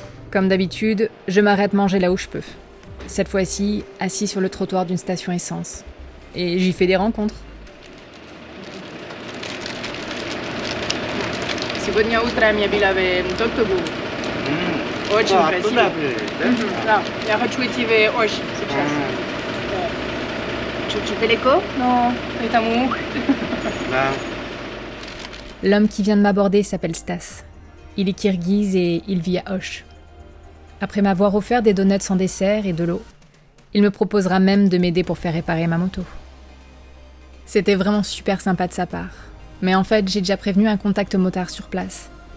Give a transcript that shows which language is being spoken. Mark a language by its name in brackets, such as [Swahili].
[French] Comme d'habitude, je m'arrête manger là où je peux. Cette fois-ci, assis sur le trottoir d'une station essence. Et j'y fais des rencontres. [Russian] Сегодня утром я была в Токтогул. Очень красиво. Да, я хочу идти в Ош сейчас. Чуть-чуть далеко, но это мух. Да. [French] L'homme qui vient de m'aborder s'appelle Stas. Il est kirghize et il vit à Osh. Après m'avoir offert des donuts sans dessert et de l'eau, il me proposera même de m'aider pour faire réparer ma moto. C'était vraiment super sympa de sa part. Mais en fait, j'ai déjà prévenu un contact motard sur place.